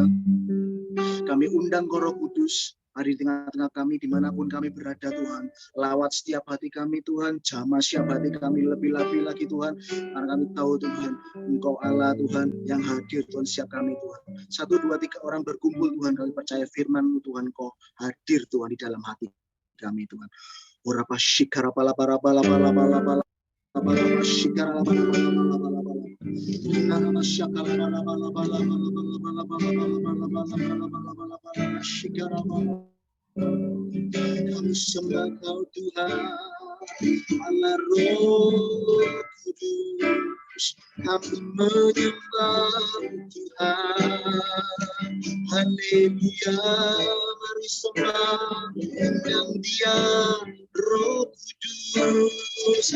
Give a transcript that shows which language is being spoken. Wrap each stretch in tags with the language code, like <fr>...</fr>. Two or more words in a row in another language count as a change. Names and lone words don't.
<id>Kami undang Roh Kudus, hari di tengah-tengah kami dimanapun kami berada Tuhan. Lawat setiap hati kami Tuhan, jamah setiap hati kami lebih-lebih lagi Tuhan. Karena kami tahu Tuhan, Engkau Allah Tuhan yang hadir Tuhan setiap kami Tuhan. 1, 2, 3 orang berkumpul Tuhan, kami percaya firman-Mu Tuhan, Engkau hadir Tuhan di dalam hati kami Tuhan. Ora pasyikara pala para pala pala pala pala pala pasyikara pala pala pala pala pala. Nana masyakara pala pala pala pala pala pala pala pala pala pala pala pasyikara pala. Kami sembah Kau Tuhan, Allah Roh Kudus. kami menyembah Tuhan. Haleluya, mari sembah yang Dia, Roh Kudus.</id>